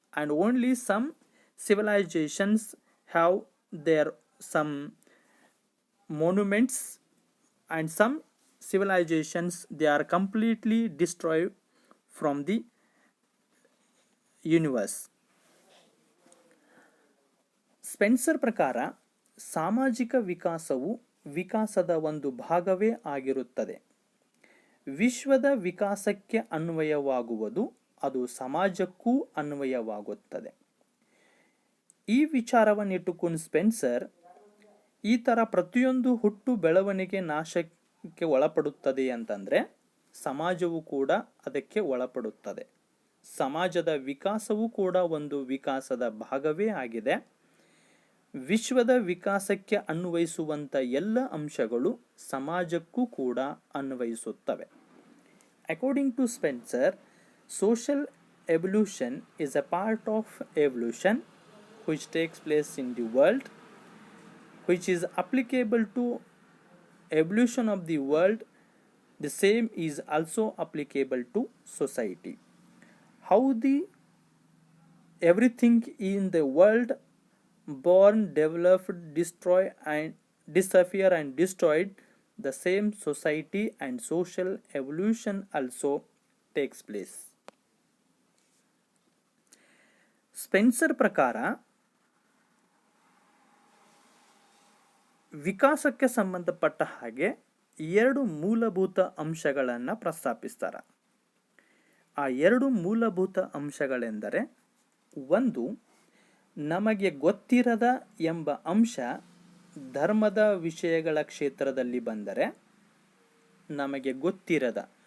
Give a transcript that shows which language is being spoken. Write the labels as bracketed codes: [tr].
[en] And only some civilizations have their some monuments, and some civilizations they are completely destroyed from the universe. [kn] Spencer ಪ್ರಕಾರ ಸಾಮಾಜಿಕ ವಿಕಾಸವು ವಿಕಾಸದ ಒಂದು ಭಾಗವೇ ಆಗಿರುತ್ತದೆ. ವಿಶ್ವದ ವಿಕಾಸಕ್ಕೆ ಅನ್ವಯವಾಗುವುದು ಅದು ಸಮಾಜಕ್ಕೂ ಅನ್ವಯವಾಗುತ್ತದೆ. ಈ ವಿಚಾರವನ್ನಿಟ್ಟುಕೊಂಡು ಸ್ಪೆನ್ಸರ್ ಈ ಥರ ಪ್ರತಿಯೊಂದು ಹುಟ್ಟು ಬೆಳವಣಿಗೆ ನಾಶಕ್ಕೆ ಒಳಪಡುತ್ತದೆ ಅಂತಂದರೆ ಸಮಾಜವು ಕೂಡ ಅದಕ್ಕೆ ಒಳಪಡುತ್ತದೆ. ಸಮಾಜದ ವಿಕಾಸವೂ ಕೂಡ ಒಂದು ವಿಕಾಸದ ಭಾಗವೇ ಆಗಿದೆ. ವಿಶ್ವದ ವಿಕಾಸಕ್ಕೆ ಅನ್ವಯಿಸುವಂಥ ಎಲ್ಲ ಅಂಶಗಳು ಸಮಾಜಕ್ಕೂ ಕೂಡ ಅನ್ವಯಿಸುತ್ತವೆ. [en] According to Spencer, social evolution is a part of evolution which takes place in the world, which is applicable to evolution of the world. The same is also applicable to society. How the everything in the world born, developed, destroy and disappear and destroyed, the same society and social evolution also takes place. [kn] Spencer ಪ್ರಕಾರ ವಿಕಾಸಕ್ಕೆ ಸಂಬಂಧಪಟ್ಟ ಹಾಗೆ 2 ಮೂಲಭೂತ ಅಂಶಗಳನ್ನು ಪ್ರಸ್ತಾಪಿಸ್ತಾರೆ. ಆ 2 ಮೂಲಭೂತ ಅಂಶಗಳೆಂದರೆ, ಒಂದು, ನಮಗೆ ಗೊತ್ತಿರದ ಎಂಬ ಅಂಶ ಧರ್ಮದ ವಿಷಯಗಳ ಕ್ಷೇತ್ರದಲ್ಲಿ ಬಂದರೆ, ನಮಗೆ ಗೊತ್ತಿರದ,